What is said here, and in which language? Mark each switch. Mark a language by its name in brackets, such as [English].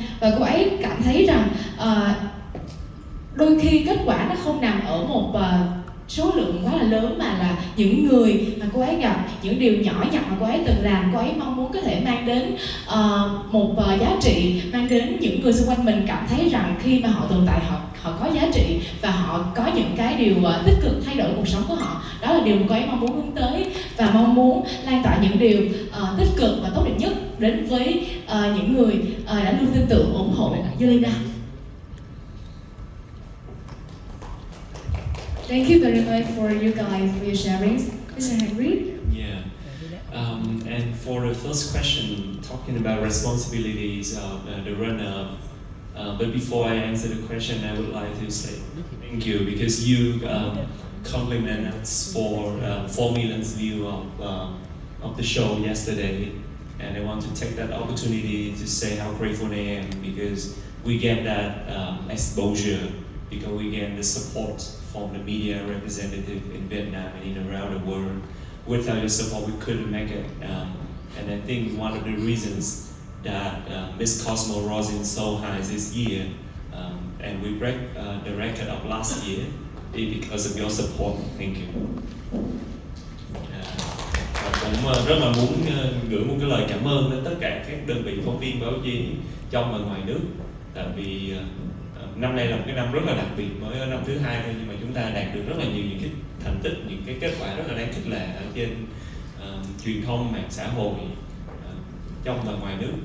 [Vietnamese] Và cô ấy cảm thấy rằng đôi khi kết quả nó không nằm ở một số lượng quá là lớn, mà là những người mà cô ấy gặp, những điều nhỏ nhặt mà cô ấy từng làm, cô ấy mong muốn có thể mang đến một giá trị, mang đến những người xung quanh mình cảm thấy rằng khi mà họ tồn tại, họ có giá trị và họ có những cái điều tích cực thay đổi cuộc sống của họ. Đó là điều mà cô ấy mong muốn hướng tới, và mong muốn lan tỏa những điều tích cực và tốt đẹp nhất đến với những người đã luôn tin tưởng ủng hộ Yolina. [English] Thank you very much for you guys for your sharings. Mr. Henry? Yeah. And for the first question, talking about responsibilities of the runner, but before I answer the question, I would like to say thank you, because you complimented us for 4 million views of the show yesterday, and I want to take that opportunity to say how grateful I am, because we get that exposure, because we get the support from the media representative in Vietnam and around the world. Without your support, we couldn't make it. And I think one of the reasons that Miss Cosmo rose in so high this year, and we break the record of last year, is because of your support. Thank you. [Vietnamese] Cũng rất là muốn gửi một cái lời cảm ơn đến tất cả các đơn vị phóng viên báo chí trong và ngoài nước, tại vì năm nay là một cái năm rất là đặc biệt, mới ở năm thứ 2 thôi, nhưng mà chúng ta đạt được rất là nhiều những cái thành tích, những cái kết quả rất là đáng khích lệ ở trên truyền thông, mạng xã hội trong và ngoài nước.